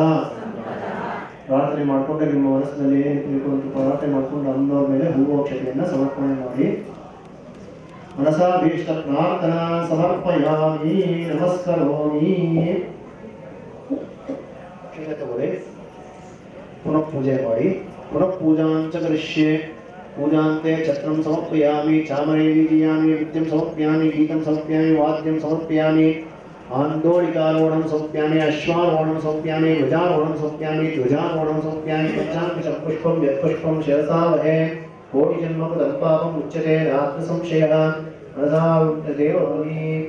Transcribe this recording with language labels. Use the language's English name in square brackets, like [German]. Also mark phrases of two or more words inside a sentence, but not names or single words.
[Kannada] ಪ್ರಾರ್ಥನೆ ಮಾಡಿಕೊಂಡೆ ನಿಮ್ಮ ಮನಸ್ಸಿನಲ್ಲಿ ತಿಳ್ಕೊಂಡು ಪ್ರಾರ್ಥನೆ ಮಾಡಿಕೊಂಡು ಅಂದವ್ರ ಮೇಲೆ ಹೂವು ಅಕ್ಷತೆಯನ್ನು ಸಮರ್ಪಣೆ ಮಾಡಿ. [Sanskrit] ಮನಸಾಭೀಷ್ಟ ಪ್ರಾರ್ಥನಾ ಸಮರ್ಪಯಾಮಿ ನಮಸ್ಕರೋಮಿ. [Kannada] ಪುನಃ ಪೂಜೆ ಮಾಡಿ. [Sanskrit] ಪುನಃ ಪೂಜಾಂಚ ಕರಿಷ್ಯೆ. पूजान्ते छत्रं समर्पयामि चामरे वीजयामि विद्यं समर्पयामि गीतं समर्पयामि वाद्यं समर्पयामि आन्दोलिकारोहणं समर्पयामि अश्वारोहणं समर्पयामि ध्वजारोहणं समर्पयामि ध्वजारोहणं समर्पयामि पञ्चाङ्गपुष्पं यत्पुष्पं शिरसा वहे कोटिजन्मपदपापम् उच्यते रात्रसंशयः मनसा देवभूमि.